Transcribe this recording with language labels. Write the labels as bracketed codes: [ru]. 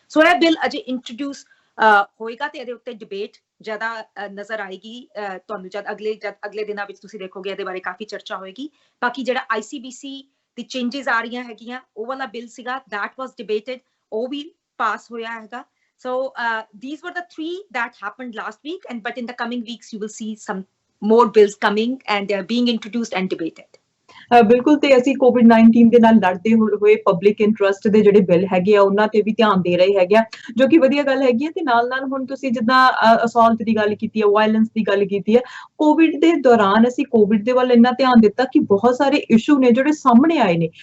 [pa] ਸੋ ਇਹ ਬਿੱਲ ਅਜੇ ਇੰਟਰੋਡਿਊਸ ਹੋਏਗਾ ਤੇ ਇਹਦੇ ਉੱਤੇ ਡਿਬੇਟ ਜ਼ਿਆਦਾ ਨਜ਼ਰ ਆਏਗੀ ਤੁਹਾਨੂੰ। ਜਦ ਅਗਲੇ ਦਿਨਾਂ ਵਿੱਚ ਤੁਸੀਂ ਦੇਖੋਗੇ ਇਹਦੇ ਬਾਰੇ ਕਾਫੀ ਚਰਚਾ ਹੋਏਗੀ। ਬਾਕੀ ਜਿਹੜਾ ICBC ਦੀ ਚੇਂਜਸ ਆ ਰਹੀਆਂ ਹੈਗੀਆਂ, ਉਹ ਵਾਲਾ ਬਿੱਲ ਸੀਗਾ, [en] that was debated, [pa] ਉਹ ਵੀ ਪਾਸ ਹੋਇਆ ਹੈਗਾ। [en] So these were the 3 that happened last week, but in the coming weeks you will see some more bills coming and they are being introduced and debated। [pa] ਬਿਲਕੁਲ, ਤੇ ਅਸੀਂ ਕੋਵਿਡ-19 ਦੇ ਨਾਲ ਲੜਦੇ ਹੋਏ ਪਬਲਿਕ ਇੰਟਰਸਟ ਦੇ ਜਿਹੜੇ ਬਿੱਲ ਹੈਗੇ ਆ ਉਹਨਾਂ ਤੇ ਵੀ ਧਿਆਨ ਦੇ ਰਹੇ ਹੈਗੇ ਆ, ਜੋ ਕਿ ਵਧੀਆ ਗੱਲ ਹੈਗੀ ਹੈ। ਤੇ ਨਾਲ ਹੁਣ ਤੁਸੀਂ ਜਿੱਦਾਂ ਅਸੌਲਟ ਦੀ ਗੱਲ ਕੀਤੀ ਹੈ, ਵਾਇਲੈਂਸ ਦੀ ਗੱਲ ਕੀਤੀ ਹੈ, ਕੋਵਿਡ ਦੇ ਦੌਰਾਨ ਅਸੀਂ ਕੋਵਿਡ ਦੇ ਵੱਲ ਇੰਨਾ ਧਿਆਨ ਦਿੱਤਾ ਕਿ ਬਹੁਤ ਸਾਰੇ ਇਸ਼ੂ ਨੇ ਜਿਹੜੇ ਸਾਹਮਣੇ ਆਏ ਨੇ।